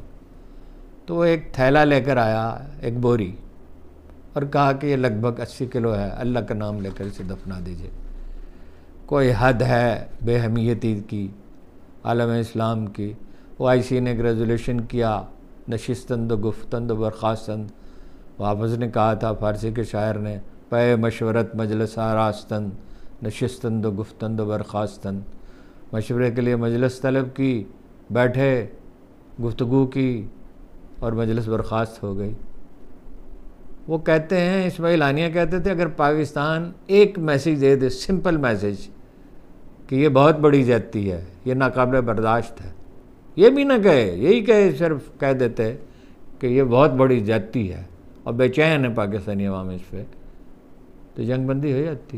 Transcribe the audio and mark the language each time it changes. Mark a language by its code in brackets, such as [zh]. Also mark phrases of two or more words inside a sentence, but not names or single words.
[ur] تو وہ ایک تھیلا لے کر آیا، ایک بوری، اور کہا کہ یہ لگ بھگ 80 کلو ہے، اللہ کا نام لے کر اسے دفنا دیجیے۔ کوئی حد ہے بے حمیتی کی، عالم اسلام کی۔ وہ آئی سی نے ایک ریزولوشن کیا، [fa] نشستند و گفتند و برخاستند۔ [ur] حافظ نے کہا تھا، فارسی کے شاعر نے، [fa] پے مشورت مجلس آراستند، نشستند و گفتند و برخاستند۔ [ur] مشورے کے لیے مجلس طلب کی، بیٹھے، گفتگو کی، اور مجلس برخاست ہو گئی۔ وہ کہتے ہیں، اسماعیل ہانیہ کہتے تھے، اگر پاکستان ایک میسیج دے دے، [en] simple message, [ur] کہ یہ بہت بڑی زیادتی ہے، یہ ناقابل برداشت ہے، یہ بھی نہ کہے، یہی کہے، صرف کہہ دیتے کہ یہ بہت بڑی زیادتی ہے اور بے چین ہے پاکستانی عوام اس پہ، تو جنگ بندی ہو جاتی۔